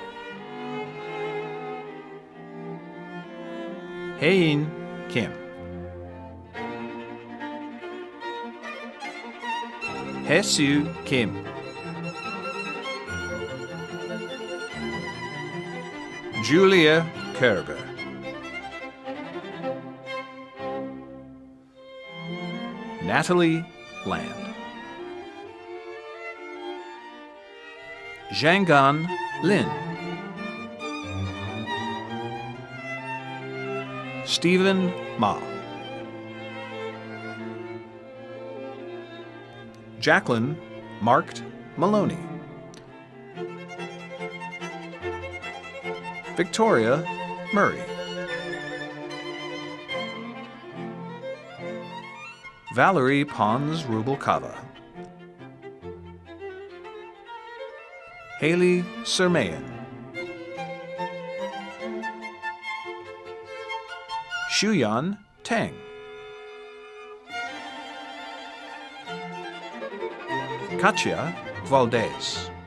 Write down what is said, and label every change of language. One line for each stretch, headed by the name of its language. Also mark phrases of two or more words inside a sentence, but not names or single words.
English: Hein Kim. Hesu Kim. Julia Kerber. Natalie Land. Zhanggan Lin. Stephen Ma. Jacqueline Marked Maloney. Victoria Murray. Valerie Pons Rubalcava. Haley Sermayan. Shuyan Tang. Katya Valdez.